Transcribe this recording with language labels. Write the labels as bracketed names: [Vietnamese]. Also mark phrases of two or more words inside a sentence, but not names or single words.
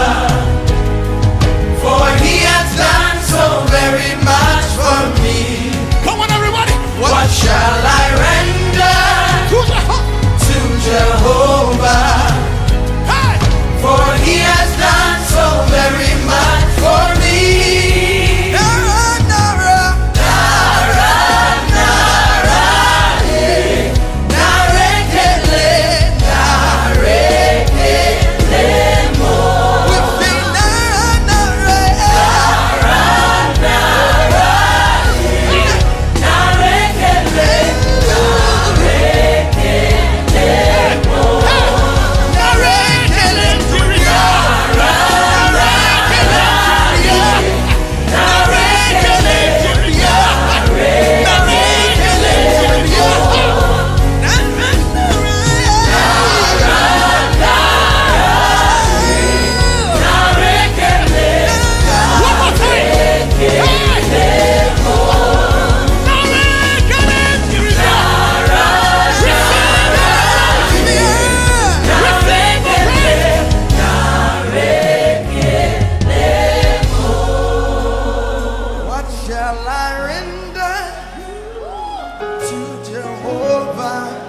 [English] For he has done so very much for me. Come on, everybody. What shall I render to Jehovah? Hey! For he has done so very much for me. [Yoruba] Nara, nara, nara, nara, eh. Narekele, narekele mo. [English] We sing [Yoruba] nara, nara, nara, eh. Narekele, narekele mo. Narekele to ya, narekele to ya, narekele to ya, narekele to ya. [English] One more time. Hey! What shall I render to Jehovah?